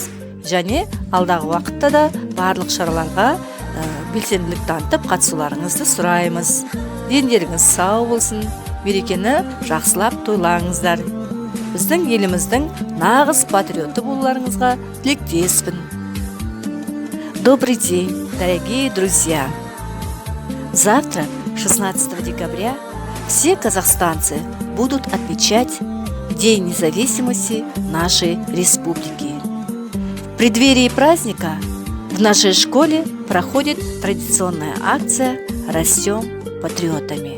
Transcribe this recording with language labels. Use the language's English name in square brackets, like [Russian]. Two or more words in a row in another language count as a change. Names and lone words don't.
[Kazakh] Және алдағы уақытта да барлық шараларға белсенділік танытып қатысуларыңызды сұраймыз. Дендеріңіз сау болсын, мерекені жақсылап тойлаңыздар. Біздің еліміздің нағыз патриоты болуларыңызға тілектеспін. [Russian] Добрый день, дорогие друзья! Завтра, 16 декабря, все казахстанцы будут отмечать День независимости нашей республики. В преддверии праздника в нашей школе проходит традиционная акция «Растем патриотами».